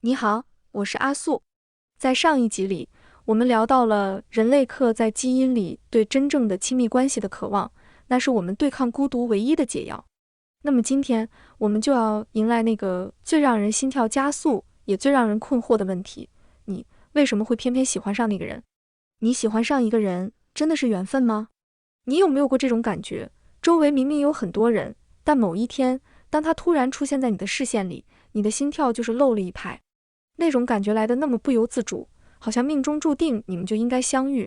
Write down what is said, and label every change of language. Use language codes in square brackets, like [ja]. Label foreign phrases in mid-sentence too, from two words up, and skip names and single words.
[zh] 你好，我是阿素。在上一集裡，我們聊到了人類刻在基因裡对真正的親密關係的渴望，那是我們對抗孤獨唯一的解藥。那麼今天，我們就要迎來那個最讓人心跳加速，也最讓人困惑的問題：你為什麼會偏偏喜歡上那個人？你喜歡上一個人，真的是緣分嗎？你有沒有過這種感覺？周圍明明有很多人，但某一天，當他突然出現在你的視線裡，你的心跳就是漏了一拍。那種感覺來得那麼不由自主，好像命中注定你们就應該相遇。